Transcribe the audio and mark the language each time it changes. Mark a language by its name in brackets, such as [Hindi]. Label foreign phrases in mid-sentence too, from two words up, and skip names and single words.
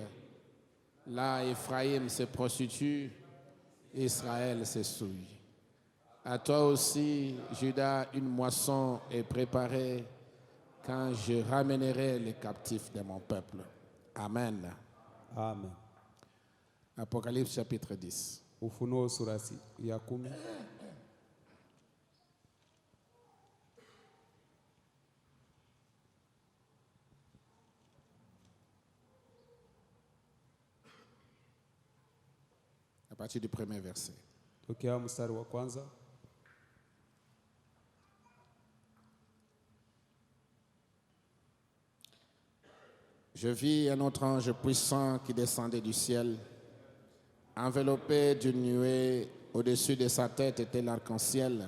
[French] Là, Ephraïm se prostitue, Israël se souille. À toi aussi, Juda, une moisson est préparée quand je ramènerai les captifs de mon peuple. Amen. Amen. Apocalypse chapitre 10. [Swahili] Ufunuo sura ya 10. [French] À partir du 1er verset. [Swahili] Tokea mstari wa kwanza. [French] Je vis un autre ange puissant qui descendait du ciel. Enveloppé d'une nuée, au-dessus de sa tête était l'arc-en-ciel.